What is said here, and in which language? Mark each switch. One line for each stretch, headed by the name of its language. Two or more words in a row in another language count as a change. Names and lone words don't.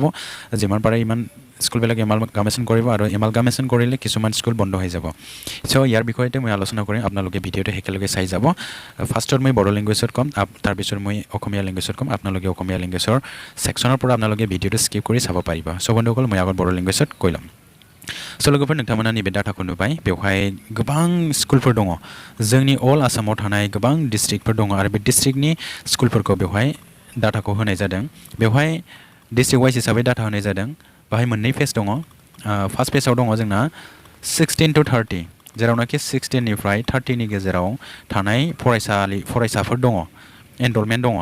Assamese: যিমান পাৰে ইমান স্কুলবিলাক এমালগামেশ্যন কৰিব আৰু এমালগামেশ্যন কৰিলে কিছুমান স্কুল বন্ধ হৈ যাব। চ' ইয়াৰ বিষয়তে মই আলোচনা কৰিম। আপোনালোকে ভিডিঅ'টো একেলগে চাই যাব। ফাৰ্ষ্টত মই বড়ো লেংগুৱেজত ক'ম, তাৰপিছত মই অসমীয়া লেংগুৱেজত ক'ম। আপোনালোকে অসমীয়া লেংগুৱেজৰ ছেকশ্যনৰ পৰা আপোনালোকে ভিডিঅ'টো স্কিপ কৰি চাব পাৰিব। চ' বন্ধুসকল মই আগত বড়ো লেংগুৱেজত কৈ ল'ম।
Bodo: स' लोगोफोर नोंथांमोना नैबे डाटाखौ नुबाय। बेवहाय गोबां स्कुलफोर दङ जोंनि अल आसामाव थानाय गोबां डिस्ट्रिक्टफोर दङ आरो बे डिस्ट्रिक्टनि स्कुलफोरखौ बेवहाय डाटाखौ होनाय जादों। बेवहाय
English: district wise
Bodo: हिसाबै डाटा होनाय जादों। बाहाय मोननै पेज दङ। फार्स्ट पेजाव दङ जोंना 16 to 30 जेरावनाखि 16निफ्राय 30नि गेजेराव थानाय फरायसाफोर दङ एनरलमेन्ट दङ।